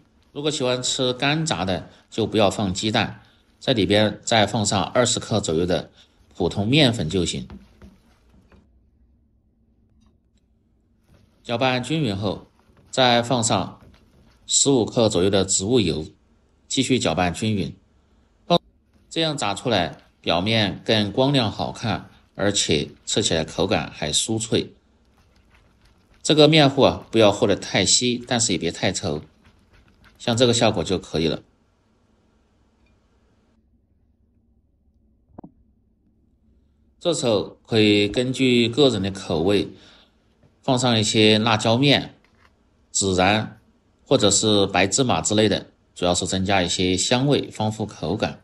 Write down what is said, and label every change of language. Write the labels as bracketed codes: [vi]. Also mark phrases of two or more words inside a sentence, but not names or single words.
[zh] 如果喜歡吃乾炸的，就不要放雞蛋，在裡邊再放上20克左右的普通麵粉就行。攪拌均勻後，再放上15克左右的植物油，繼續攪拌均勻。這樣炸出來表面更光亮好看，而且吃起來口感還酥脆。這個麵糊不要和得太稀，但是也別太稠，像這個效果就可以了。這時候可以根據個人的口味，放上一些辣椒面、孜然或者是白芝麻之類的，主要是增加一些香味，丰富口感。